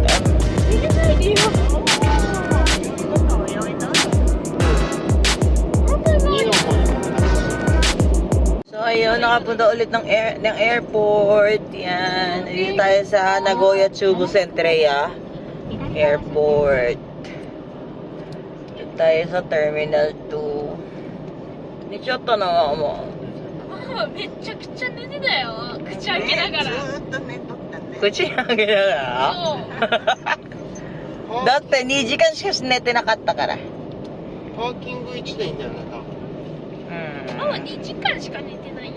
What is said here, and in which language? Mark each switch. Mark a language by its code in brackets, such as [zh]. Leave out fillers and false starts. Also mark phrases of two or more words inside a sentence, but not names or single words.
[ja] 入れないでよ。 [tl] So ayun, nakapunta ulit ng airport. Yan. Dito tayo sa Nagoya Chubu Centrea Airport. Dito tayo sa Terminal 2. [ja] Ni ちょっとなもう。めっちゃくちゃ寝てたよ。口開けながら。口開けながらだって2時間しか寝てなかったから。パーキング1でいいんだよね、多分。ママ2時間しか寝てない。